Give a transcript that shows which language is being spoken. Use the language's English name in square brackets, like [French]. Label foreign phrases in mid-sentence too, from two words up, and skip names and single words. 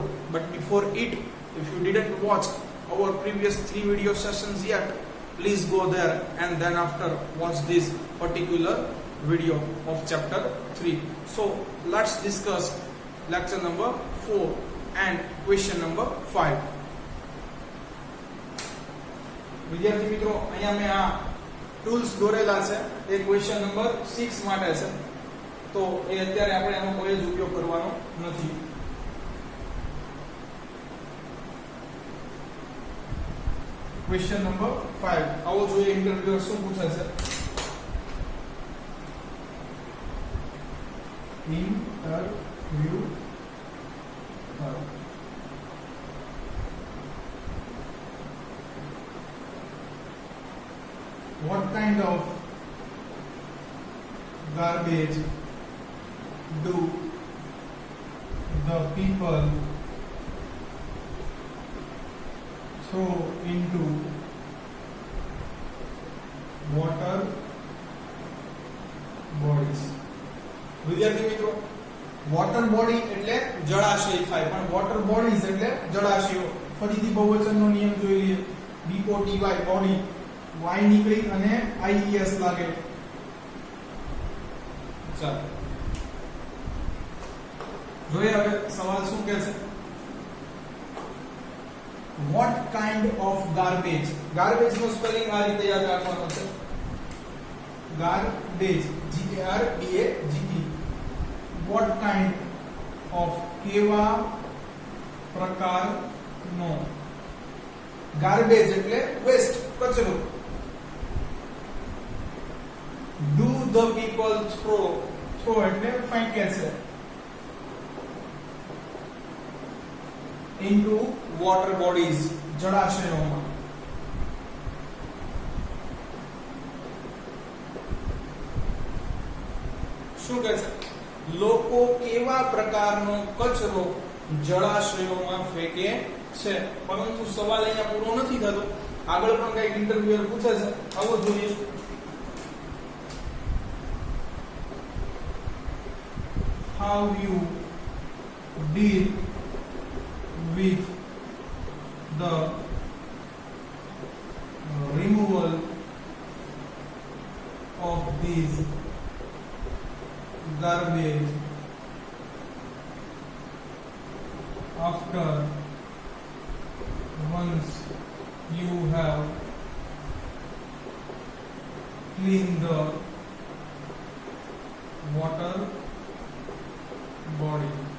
[English] But before it, if you didn't watch our previous 3 video sessions yet, please go there and then after watch this particular video of chapter 3. So let's discuss lecture number 4 and question number 5. [Gujarati] વિદ્યાર્થી મિત્રો, અહીંયા મેં આ ટૂલ્સ દોરેલા છે એ [English] question number [Gujarati] 6 માટે છે, તો એ અત્યારે આપણે આનો કોઈ જ ઉપયોગ કરવાનો નથી. [English] question number [Gujarati] 5 આવો જોઈએ ઇન્ટરવ્યુઅર શું પૂછે છે. ઇન્ટરવ્યુ [English] what kind of garbage do the people throw into water bodies? [Gujarati] વિદ્યાર્થી મિત્રો, [English] water body [Gujarati] એટલે જળાશય થાય, પણ [English] water bodies [Gujarati] એટલે જળાશયો. ફરીથી બહુવચનનો નિયમ જોઈ લઈએ. BODY બોડી, y નીકળી અને IES લાગે. ચાલો જોઈએ હવે સવાલ શું કહે છે. [English] what kind of garbage? [Gujarati] garbage નો સ્પેલિંગ આ રીતે યાદ રાખવાનો છે. [English] garbage, GARBAGE. what kind of, [Gujarati] કેવા પ્રકારનો. garbage એટલે વેસ્ટ, કચરો. [English] do the people throw [Gujarati] એટલે ફેંકે છે. [English] into water bodies, [Gujarati] જળાશયોમાં. શું કહે છે? લોકો કેવા પ્રકારનો કચરો જળાશયોમાં ફેંકે છે. પરંતુ સવાલ અહીંયા પૂરો નથી થતો, આગળ પણ કઈક ઇન્ટરવ્યુઅર પૂછે છે, આવો જોઈએ. [English] how you deal with the removal of these garbage after once you have cleaned the water body?